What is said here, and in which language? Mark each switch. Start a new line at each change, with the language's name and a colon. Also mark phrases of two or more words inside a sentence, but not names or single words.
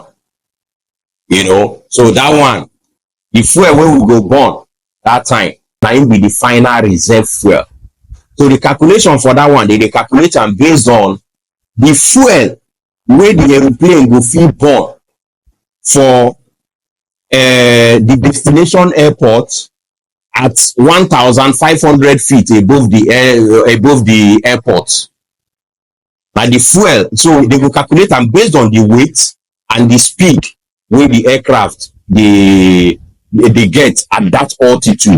Nigerian Pidgin: You know, so that one, the fuel where we go burn that time, na im be the final reserve fuel. So the calculation for that one, they calculate am based on the fuel where the aeroplane go fit burn for the destination airport at 1,500 feet above the airport. Now the fuel, so they will calculate them based on the weight and the speed where the aircraft they get at that altitude.